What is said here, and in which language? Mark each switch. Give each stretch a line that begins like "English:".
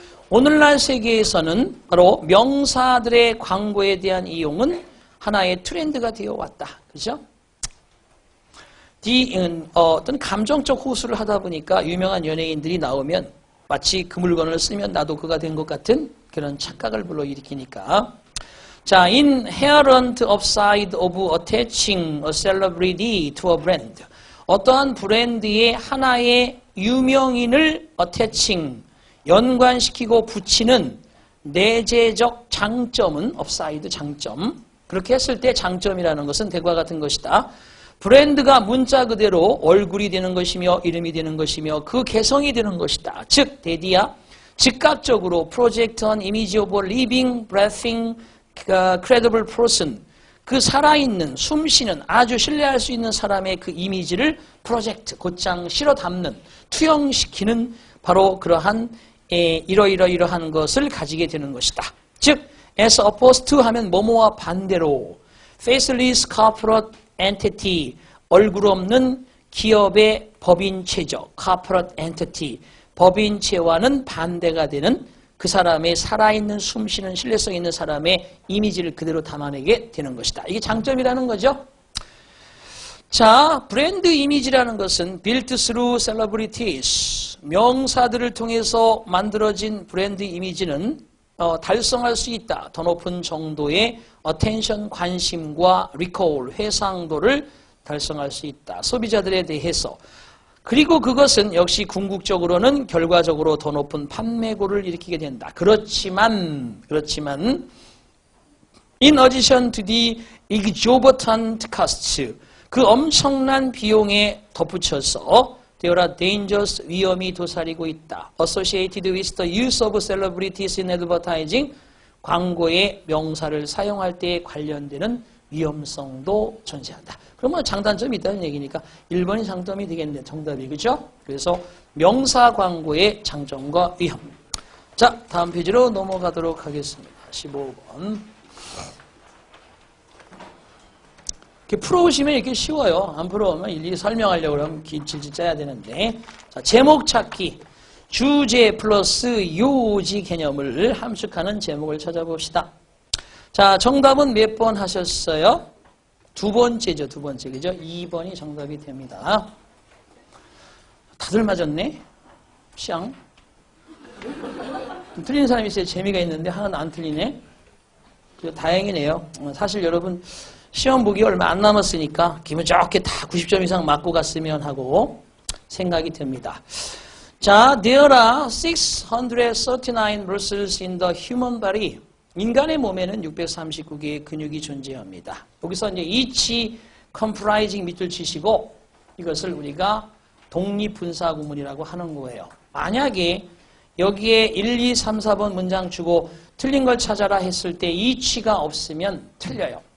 Korean: 오늘날 세계에서는 바로 명사들의 광고에 대한 이용은 하나의 트렌드가 되어 왔다. 그죠? 어떤 감정적 호소를 하다 보니까 유명한 연예인들이 나오면 마치 그 물건을 쓰면 나도 그가 된 것 같은 그런 착각을 불러일으키니까.
English: 자, inherent upside of attaching a celebrity to a brand.
Korean: 어떠한 브랜드의 하나의 유명인을 attaching, 연관시키고 붙이는 내재적 장점은 upside 장점. 그렇게 했을 때 장점이라는 것은 대과 같은 것이다. 브랜드가 문자 그대로 얼굴이 되는 것이며 이름이 되는 것이며 그 개성이 되는 것이다. 즉, 대디야 즉각적으로
English: project an image of a living, breathing, credible person.
Korean: 그 살아있는, 숨쉬는, 아주 신뢰할 수 있는 사람의 그 이미지를 프로젝트, 곧장 실어 담는, 투영시키는 바로 그러한 이러한 것을 가지게 되는 것이다. 즉, as opposed to 하면 뭐뭐와 반대로
English: faceless corporate entity,
Korean: 얼굴 없는 기업의 법인체적 corporate entity, 법인체와는 반대가 되는 그 사람의 살아있는 숨쉬는 신뢰성 있는 사람의 이미지를 그대로 담아내게 되는 것이다. 이게 장점이라는 거죠. 자, 브랜드 이미지라는 것은
English: built through celebrities,
Korean: 명사들을 통해서 만들어진 브랜드 이미지는 달성할 수 있다. 더 높은 정도의 attention, 관심과 recall, 회상도를 달성할 수 있다. 소비자들에 대해서. 그리고 그것은 역시 궁극적으로는 결과적으로 더 높은 판매고를 일으키게 된다. 그렇지만
English: in addition to the exorbitant costs,
Korean: 그 엄청난 비용에 덧붙여서
English: There are dangers,
Korean: 위험이 도사리고 있다.
English: Associated with the use of celebrities in advertising,
Korean: 광고의 명사를 사용할 때에 관련되는 위험성도 존재한다. 그러면 장단점이 있다는 얘기니까 1번이 장점이 되겠네. 정답이. 그죠? 그래서 명사 광고의 장점과 위험. 자, 다음 페이지로 넘어가도록 하겠습니다. 15번. 이렇게 풀어오시면 이렇게 쉬워요. 안 풀어오면 일일이 설명하려고 그러면 길질 짜야 되는데. 자, 제목 찾기. 주제 플러스 요지 개념을 함축하는 제목을 찾아봅시다. 자, 정답은 몇 번 하셨어요? 두 번째죠. 두 번째. 그죠? 2번이 정답이 됩니다. 다들 맞았네? 시앙. 틀린 사람이 있어야 재미가 있는데 하나는 안 틀리네. 다행이네요. 사실 여러분 시험 보기 얼마 안 남았으니까 기분 좋게 다 90점 이상 맞고 갔으면 하고 생각이 듭니다.
English: 자, there are 639 muscles in the human body.
Korean: 인간의 몸에는 639개의 근육이 존재합니다. 여기서 이제
English: each comprising
Korean: 밑줄 치시고 이것을 우리가 독립분사구문이라고 하는 거예요. 만약에 여기에 1, 2, 3, 4번 문장 주고 틀린 걸 찾아라 했을 때 each가 없으면 틀려요.